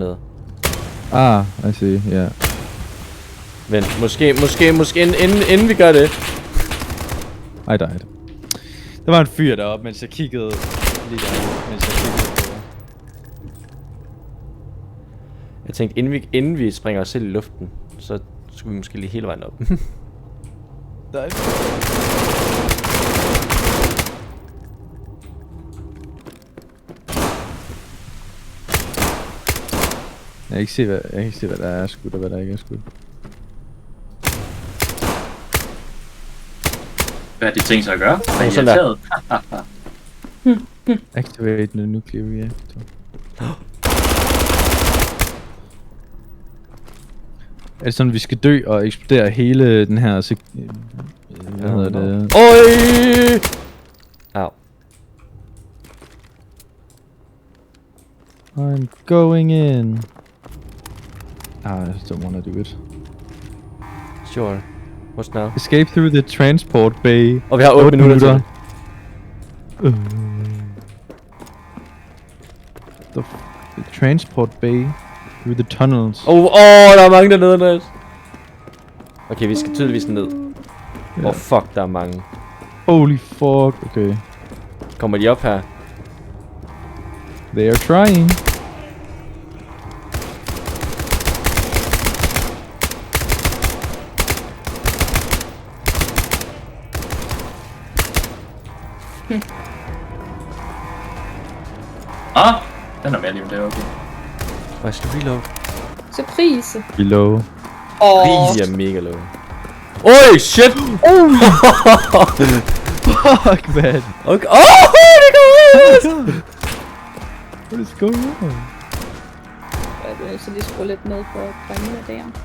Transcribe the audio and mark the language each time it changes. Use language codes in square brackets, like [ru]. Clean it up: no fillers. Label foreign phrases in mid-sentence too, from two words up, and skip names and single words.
[da] Dernede. [en] I see, yeah. [da] Vent, måske, inden vi gør det. Ej, der. Der var en fyr deroppe, mens jeg kiggede lige der, mens jeg kiggede på. Jeg tænkte, inden vi springer os selv i luften, så skulle vi måske lige hele vejen op. Der er Jeg kan ikke se, hvad der er skudt, og hvad der ikke er skudt. Hvad har de tænkt sig at gøre? Hvad er sådan der. irriteret? [en] Activate the nuclear reactor. [da] Er det sådan, vi skal dø og eksplodere hele den her hvad hedder det? Oj! Au. [en] I'm going in. I just don't wanna do it. Sure. What's now? Escape through the transport bay. [da] Og vi har 8 minutter til det. [en] The transport bay through the tunnels. [da] Der er mange dernede, Andreas. Okay, vi skal tydeligvis ned. Fuck, der er mange. [en] Holy fuck, okay. [da] Kommer de op her? [en] They are trying. [da] Den er mere lige, det er okay. Jeg skal reload. Surprise. Below. Åh. De er mega low. Oj, shit! [en] Fuck, man. [da] Okay. Det går ud! [en] What is going on? [da] Jeg vil så lige skrue lidt ned for drengene der.